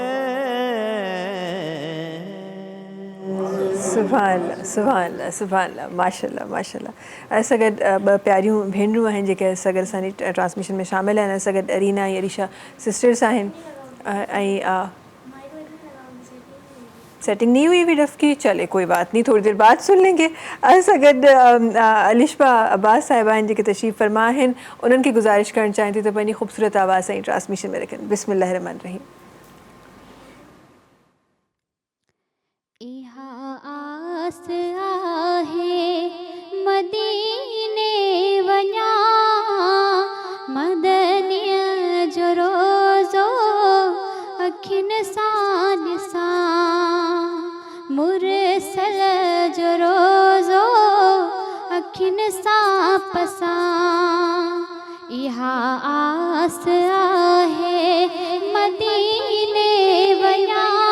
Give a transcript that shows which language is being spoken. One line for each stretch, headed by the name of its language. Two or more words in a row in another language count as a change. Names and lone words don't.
Sindhi: सुभान सुभान सुभान माशाल्लाह माशाल्लाह असां गॾु ॿ प्यारियूं भेनरूं आहिनि जेके असां गॾु असांजी ट्रांसमिशन में शामिल आहिनि असां गॾु अरीना ऐं अरीशा सिस्टर्स आहिनि ऐं
Hindi: सेटिंग नहीं हुई वीडियो की चले कोई बात नहीं थोड़ी देर बाद सुन लेंगे
Sindhi: असां गॾु अलिशा अब्बास साहिबा आहिनि जेके तशरीफ़ फरमा आहिनि उन्हनि खे गुज़ारिश करणु चाहियां थी त पंहिंजी ख़ूबसूरत आवाज़ सां ट्रांसमिशन में रखनि
Arabic: بسم الله الرحمن الرحيم
Sindhi: आस आहे मदीने वञा मदनीअ जो रोज़ो अखियुनि सां ॾिसां मुरसल जो रोज़ो अखियुनि सां पसां इहा आस आहे मदीने वञा